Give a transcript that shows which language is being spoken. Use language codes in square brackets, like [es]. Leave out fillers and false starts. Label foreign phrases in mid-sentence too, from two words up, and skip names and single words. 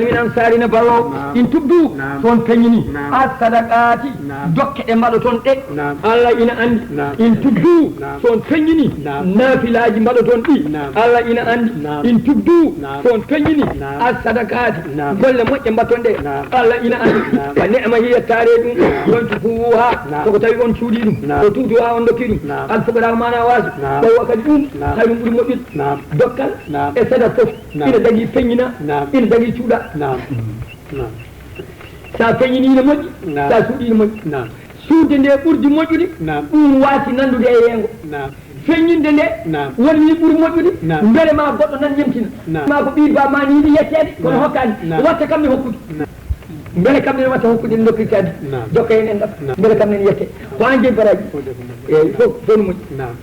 [ff] min ansarina ballo [ar] إن تبدوا [ff] toon peñini as-sadaqati dokke ɗe mbaɗo toon ɗe Allah ina andi [ar] إن تبدوا [ff] toon peñini nafilaji mbaɗo toon ɗi Allah ina andi [ar] إن تبدوا [ff] toon peñini as-sadaqati golle moƴƴe mbatton ɗe Allah ina andi [ar] فنعما هي [ff] tare ɗum yon tufuha soko tawi on cuuɗi ɗum o tuutuha on dokki ɗum alfuqara mana waasi ɓowa kadi ɗum hayɗum ɓuuri moƴƴude dokkal e sada fof ina dagui peññina ina dagui cuuɗa sa peññini ina moƴƴi sa suuɗi ina moƴƴi suude nde ɓurdi moƴƴude ɗum waasi nandude e yengo feññinde nde woni ɓuuri moƴƴude beele ma goɗɗo nan ñemtina ma ko ɓiir ba ma ni yiɗi yettede kono hokkani watta kam ne hokkude beele kam nen watta hokkude dokkitade jokka hen en ɗam beele kam nen yette ko an jeyi baraji eyyi fof no moƴƴi